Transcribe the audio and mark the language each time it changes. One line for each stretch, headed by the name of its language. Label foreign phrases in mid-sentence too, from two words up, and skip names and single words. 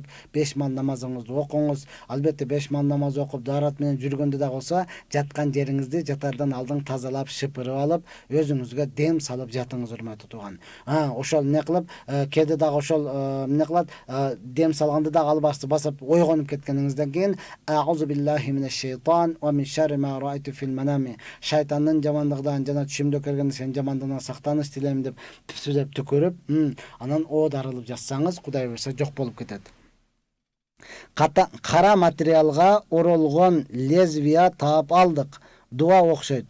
Kyrgyz: 5 мал намазыңызды окуңуз. Албетте 5 мал намаз окуп, дарат менен жүргөндө да болсо, жаткан жериңизди жатардан алдың тазалап, шыпырып алып, өзүңүзгө дем салып жатыңыз, урматтуу тууган. Ошол эмне кылып, кээде дагы ошол эмне кылат, дем салганды дагы албасты басып ойгонуп кеткениңизден кийин,
Arabic: أعوذ بالله من الشيطان ومن شر ما رأيت في المنام.
Kyrgyz: Шайтандын жамандыгынан жана түшүмдө көргөндө сен жамандыгынан сактаныш тилейм деп түзөп түкүрүп, анан о дарылып жатсаңыз, Кудай буйрса жок болуп кетет. Кара материалга оролгон лезвия таап алдык. Дуа окшойт.